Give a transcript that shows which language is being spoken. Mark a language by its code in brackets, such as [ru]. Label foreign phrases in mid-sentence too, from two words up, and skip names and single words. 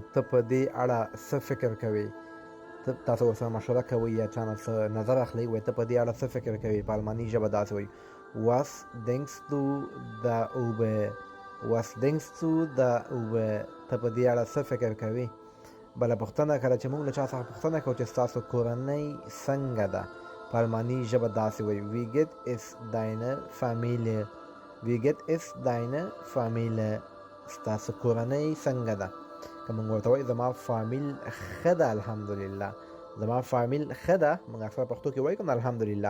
[ps] ته په دې اړه څه فکر کوې، تاسو ورسره مشوره کوئ یا چا نه څه نظر اخلئ، وایي ته په دې اړه څه فکر کوې. په الماني ژبه داسې وایي [de] was denkst du darüber. [ps] ته په دې اړه څه فکر کوې. بله پوښتنه، کله چې موږ له چا څخه پوښتنه کوو چې ستاسو کورنۍ څنګه ده، په الماني ژبه داسې وایي [de] wie geht es deine Familie. [ps] ستاسو کورنۍ څنګه ده. که موږ ورته وایو زما فامیل ښه ده الحمدلله، زما فامیل ښه ده، موږ اکثر پښتو کې وایو که نه الحمدلله.